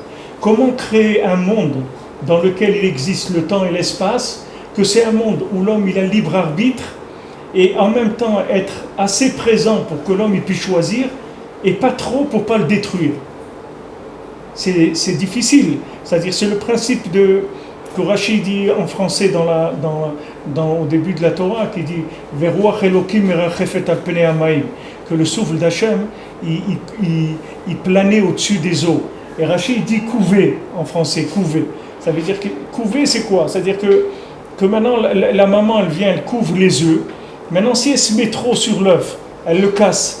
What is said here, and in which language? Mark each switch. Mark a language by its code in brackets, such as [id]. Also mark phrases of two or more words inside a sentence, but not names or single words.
[fr] Comment créer un monde dans lequel il existe le temps et l'espace, que c'est un monde où l'homme il a libre arbitre et en même temps être assez présent pour que l'homme il puisse choisir et pas trop pour pas le détruire. C'est difficile, c'est-à-dire c'est le principe que Rashi dit en français au début de la Torah, qui dit [he] ורוח אלהים מרחפת על פני המים, [fr] que le souffle d'Hachem il planait au-dessus des eaux. Et Rashi dit couver en français, couver. Ça veut dire que couver c'est quoi? C'est-à-dire que maintenant la maman elle vient, elle couvre les œufs. Maintenant si elle se met trop sur l'œuf, elle le casse.